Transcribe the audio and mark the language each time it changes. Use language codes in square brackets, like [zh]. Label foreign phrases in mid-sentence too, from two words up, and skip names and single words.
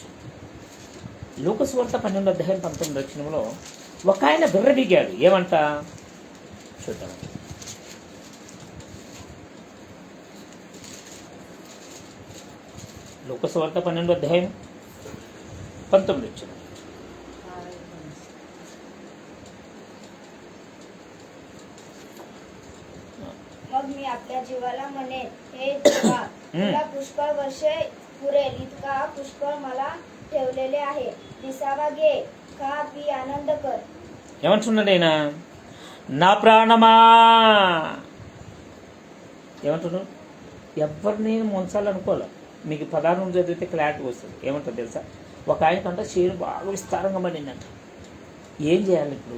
[te] లూకాసువార్త 12:19 ఒక ఆయన బిర్రబీగాడు. ఏమంట చూద్దామండి. లూకాసువార్త 12:19. [mr] मग मी आपल्या जीवाला म्हणेन, हे देवा, तुला पुष्कळ वर्षे पुरेल इतका पुष्कळ मला ठेवलेले आहे. विसावा घे, खा, पी, आनंद कर. [te] ఏమంటున్నాడు ఆయన? నా ప్రాణమా. ఏమంటున్నాడు? ఎవరిని ముంచాలనుకోలే. మీకు 16 చదివితే క్లారిటీ వస్తుంది. ఏమంటారు తెలుసా? ఒక ఆయనకంట చేను బాగా విస్తారంగా పండిందంట. ఏం చేయాలి ఇప్పుడు?